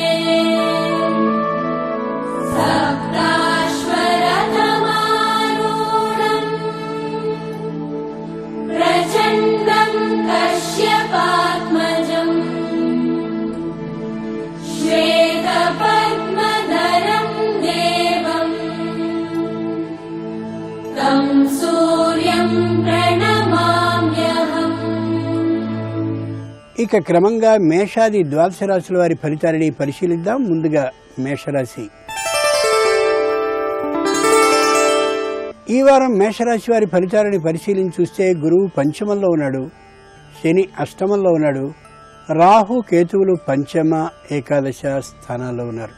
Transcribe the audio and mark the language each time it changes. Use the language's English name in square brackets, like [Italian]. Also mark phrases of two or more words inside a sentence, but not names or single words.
[Sanskrit] सप्ताश्वरतमारूढम् प्रचण्डम् कश्यपात्मजम् श्वेतपद्मधरम् देवम् तं सूर्यम् प्रणमाम्यहम्. [Telugu] ఇక క్రమంగా మేషాది ద్వాదశ రాశుల వారి ఫలితాలని పరిశీలిద్దాం. ముందుగా మేషరాశి. ఈ వారం మేషరాశి వారి ఫలితాలని పరిశీలించి చూస్తే గురువు పంచమంలో ఉన్నాడు, శని అష్టమంలో ఉన్నాడు, రాహు కేతువులు పంచమ ఏకాదశ స్థానాల్లో ఉన్నారు.